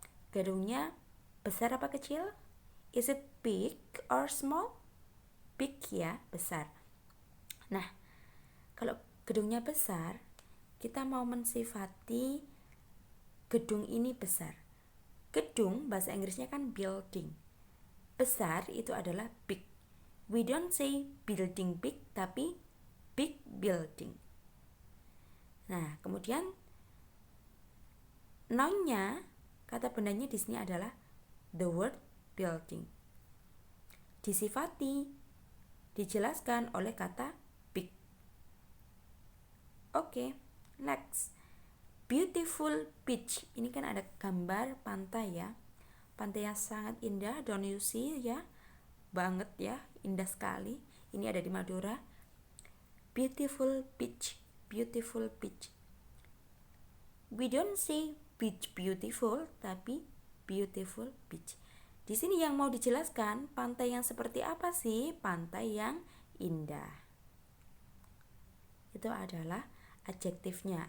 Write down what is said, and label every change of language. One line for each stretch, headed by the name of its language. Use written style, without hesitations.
Indonesian: Gedungnya besar apa kecil?
English: Is it big or small?
Indonesian: Big ya, besar. Nah, kalau gedungnya besar, kita mau mensifati gedung ini besar. Gedung bahasa Inggrisnya kan building. Besar itu adalah big.
English: We don't say building big,
Indonesian: tapi
English: big building.
Indonesian: Nah, kemudian nounnya, kata bendanya di sini adalah
English: the word building.
Indonesian: Disifati, dijelaskan oleh kata big.
English: Oke, next. Beautiful beach.
Indonesian: Ini kan ada gambar pantai ya. Pantai yang sangat indah,
English: don't you see
Indonesian: ya? Banget ya, indah sekali. Ini ada di Madura.
English: Beautiful beach, beautiful beach. We don't say beach beautiful,
Indonesian: tapi
English: beautiful beach.
Indonesian: Di sini yang mau dijelaskan, pantai yang seperti apa sih? Pantai yang indah. Itu adalah adjektifnya.